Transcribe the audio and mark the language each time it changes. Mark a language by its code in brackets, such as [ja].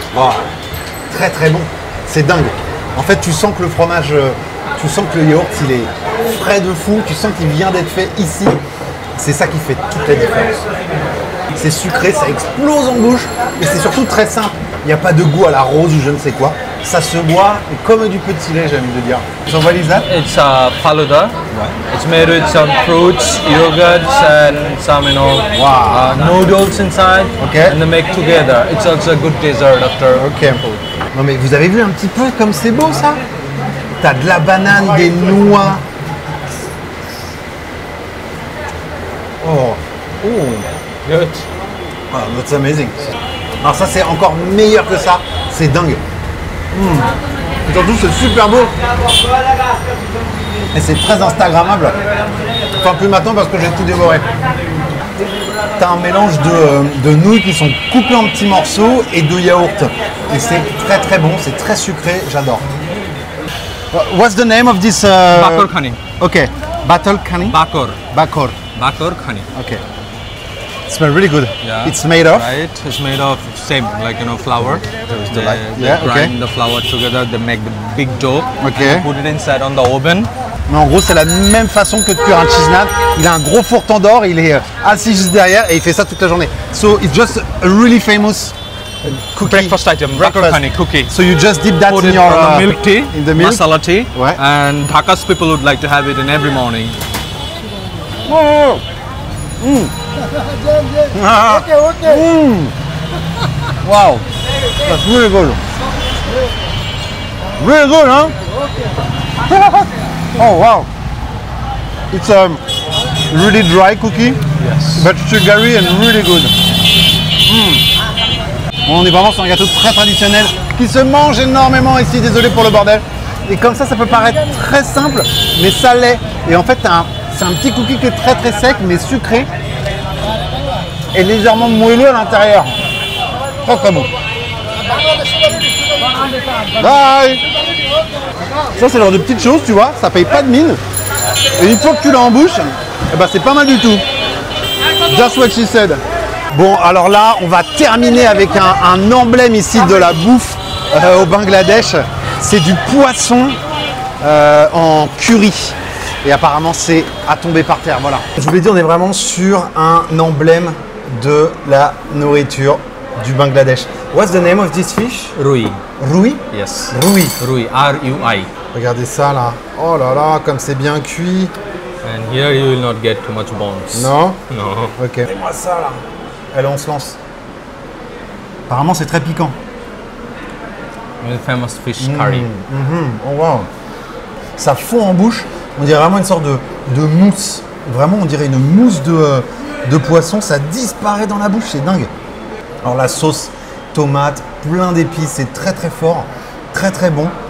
[fr] Oh, très très bon, c'est dingue. En fait, tu sens que le fromage, tu sens que le yaourt, il est frais de fou, tu sens qu'il vient d'être fait ici. C'est ça qui fait toute la différence. C'est sucré, ça explose en bouche, et c'est surtout très simple. Il n'y a pas de goût à la rose ou je ne sais quoi. Ça se boit comme du petit lait, j'ai envie de dire. [en] So what is that? It's faluda. It's made with some fruits, yogurts, and some Wow. noodles inside. Okay. And they make together. It's also a good dessert after food. [fr] Non mais vous avez vu un petit peu comme c'est beau ça? T'as de la banane, des noix. Oh. [en] Good. Ah, that's amazing. [fr] Alors ça c'est encore meilleur que ça, c'est dingue. Et surtout c'est super beau. Et c'est très instagrammable. Enfin plus maintenant parce que j'ai tout dévoré. tu as un mélange de nouilles qui sont coupées en petits morceaux et de yaourt. Et c'est très très bon, c'est très sucré, j'adore. [en] What's the name of this? Bakor khani. Okay, Battle Khani? Bakor. Bakor. Bakor khani. Okay. It smells really good. Yeah. It's made of? Right. It's made of same like flour. They grind the flour together. They make the big dough. Okay. And put it inside on the oven. [fr] Mais en gros, c'est la même façon que de cuire un cheese naan. Il a un gros four tandoor, il est assis juste derrière et il fait ça toute la journée. [en] So it's just a really famous cookie. Breakfast item. Bakor khani cookie. So you just dip that Put in it your on the milk tea, in the milk. masala tea, [fr] Ouais. [en] and Dhaka's people would like to have it in every morning. Oh. Mm. Mm. Wow, that's really good. Really good, huh? Oh wow. It's a really dry cookie, Yes. but sugary and really good. [fr] On est vraiment sur un gâteau très traditionnel qui se mange énormément ici, désolé pour le bordel. Et comme ça peut paraître très simple, mais ça l'est. Et en fait, c'est un petit cookie qui est très très sec, mais sucré. Et légèrement moelleux à l'intérieur. Très très bon. Bye. Ça c'est le genre de petites choses, tu vois, ça paye pas de mine. Et une fois que tu l'as en bouche, eh ben, c'est pas mal du tout. [en] Just what she said. [fr] Bon, alors là, on va terminer avec un emblème ici de la bouffe au Bangladesh. C'est du poisson en curry. Et apparemment, c'est à tomber par terre, voilà. Je vous l'ai dit, on est vraiment sur un emblème de la nourriture du Bangladesh. [en] What's the name of this fish? Rui. Rui? Yes. Rui. Rui. R-U-I. [fr] Regardez ça là. Oh là là, comme c'est bien cuit. [en] And here you will not get too much bones. [fr] Non? [en] No. [fr] Ok. Regardez-moi ça là. Allez, on se lance. Apparemment, c'est très piquant. [en] The famous fish curry. [fr] Oh wow. Ça fond en bouche. On dirait vraiment une sorte de mousse. Vraiment, on dirait une mousse de poisson. Ça disparaît dans la bouche, c'est dingue. Alors la sauce, tomate, plein d'épices, c'est très très fort. Très très bon.